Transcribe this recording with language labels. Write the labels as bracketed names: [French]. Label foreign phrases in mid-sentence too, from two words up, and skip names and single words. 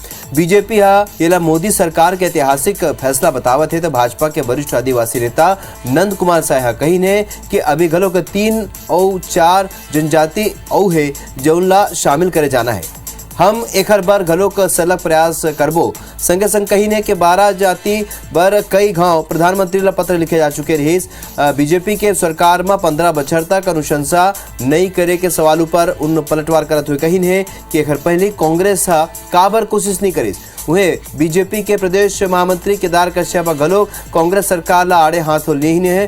[Chhattisgarhi] बीजेपी हा येला मोदी सरकार के ऐतिहासिक फैसला बतावत है तो भाजपा के वरिष्ठ आदिवासी नेता नंद कुमार साहा कही ने कि अभी घलो के 3 और 4 जनजाति औ है जौनला शामिल करे जाना है। हम एक बार घलो का सलग प्रयास करबो। संगे संग कही ने कि 12 जाति बर कई गांव प्रधानमंत्री ला पत्र लिखे जा चुके रहे। बीजेपी के सरकार में 15 बछर तक अनुशंसा नहीं करे के सवाल पर उन पलटवार करत हुए कही ने कि एक पहले कांग्रेस हा काबर कोशिश नहीं करी। वहीं बीजेपी के प्रदेश महामंत्री केदार कश्यप घलो कांग्रेस सरकार ला आड़े हाथ लेने है।